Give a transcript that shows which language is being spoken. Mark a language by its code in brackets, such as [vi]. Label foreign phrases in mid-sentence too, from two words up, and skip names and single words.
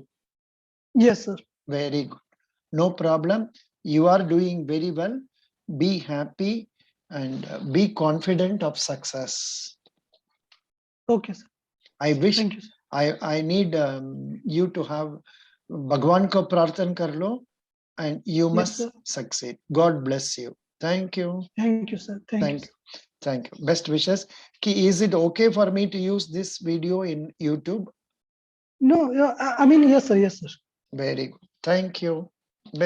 [en] Yes, sir. Very good. No problem. You are doing very well. Be happy and be confident of success. Okay, sir. I wish. Thank you, sir. I need you to have [hi] भगवान को प्रार्थन कर लो, [en] and you must succeed. God bless you. Thank you. Thank you, sir. Thank you. Thank you. Best wishes. Is it okay for me to use this video in YouTube? No, I mean, yes, sir. Yes, sir. Very good. Thank you. Best